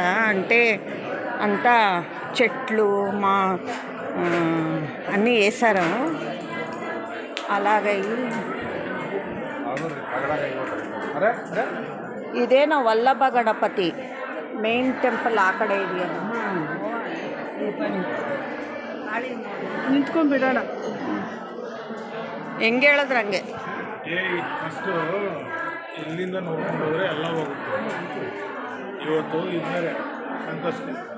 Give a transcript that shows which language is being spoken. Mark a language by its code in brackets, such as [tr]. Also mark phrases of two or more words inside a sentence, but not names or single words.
[te] అంటే అంతా చెట్లు అన్నీ వేశారు. అలాగే ఇదేనా వల్లభ గణపతి [en] main temple [te] ఆ [kn] ಕಡೆ ಇದೆಯಲ್ಲ. ನಿಂತ್ಕೊಂಡ್ಬಿಡೋಣ. ಹೆಂಗೆ ಹೇಳಿದ್ರೆ ಹಂಗೆ. ಫಸ್ಟು ಇಲ್ಲಿಂದ ನೋಡ್ಕೊಂಡು ಹೋದರೆ ಎಲ್ಲ ಹೋಗುತ್ತೆ. ಇವತ್ತು ಇದ್ಮೇಲೆ ಸಂಕಷ್ಟ.